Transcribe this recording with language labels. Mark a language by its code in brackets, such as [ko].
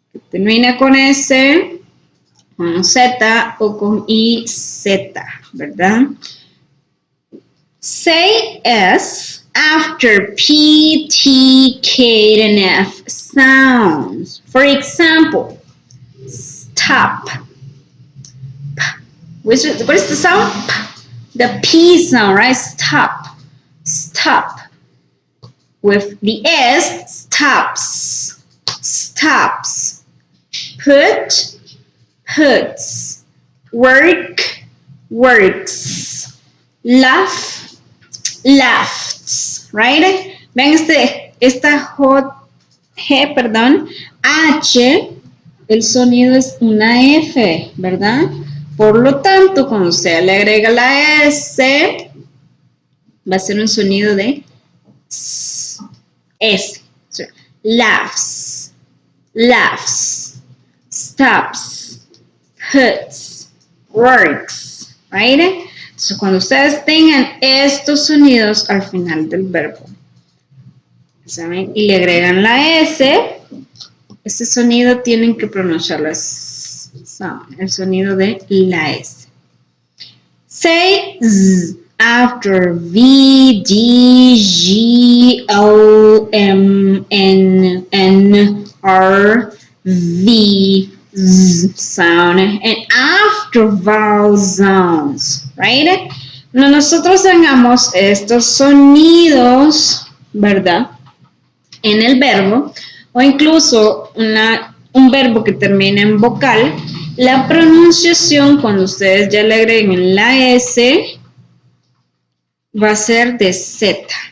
[es] Termina con S, con Z o con IZ, ¿verdad? [en] Say S after P, T, K, and F sounds. For example, stop. What is the sound? The P sound, right? Stop. Stop. With the S, stops. Stops. Put, puts. Work, works. Laugh, laughs, right? [es] Ven esta G, perdón, H, el sonido es una F, ¿verdad? Por lo tanto, cuando usted le agrega la S, va a ser un sonido de S. [en] So, laughs, laughs, stops, puts, works, right? [es] Entonces, cuando ustedes tengan estos sonidos al final del verbo, ¿saben? Y le agregan la S, ese sonido tienen que pronunciarlo, el sonido de la S. [en] Say Z after V, D, G, O, M, N, R, V, Z sound, and after vowel sounds, right? [es] Cuando nosotros tengamos estos sonidos, ¿verdad? En el verbo, o incluso un verbo que termine en vocal, la pronunciación, cuando ustedes ya le agreguen la S, va a ser de Z.